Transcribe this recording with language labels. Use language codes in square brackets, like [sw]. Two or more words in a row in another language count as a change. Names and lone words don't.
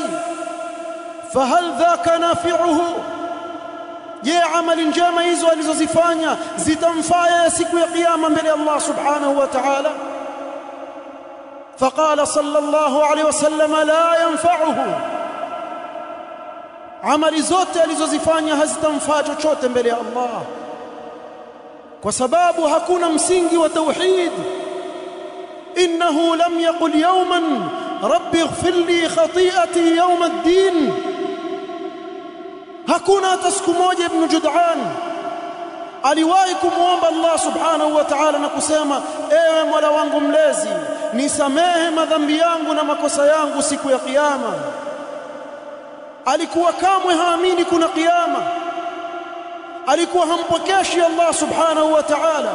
[ar] فهل ذاك نافعه, [sw] je, amali njema hizo alizozifanya zitamfaa siku ya kiyama mbele ya Allah [ar] سبحانه وتعالى? فقال صلى الله عليه وسلم لا ينفعه, [sw] amali zote alizozifanya hazitamfaa chochote mbele ya Allah, kwa sababu hakuna msingi wa tauhid. [ar] إنه لم يقل يوما رب اغفر لي خطيئتي يوم الدين. [sw] Hakuna hata siku moja Ibn Jud'an aliwahi kumwomba Allah [ar] سبحانه وتعالى [sw] na kusema, ewe Mola wangu mlezi, nisamehe madhambi yangu na makosa yangu siku ya kiyama. Alikuwa kamwe haamini kuna kiyama, alikuwa hampokeshi Allah [ar] سبحانه وتعالى.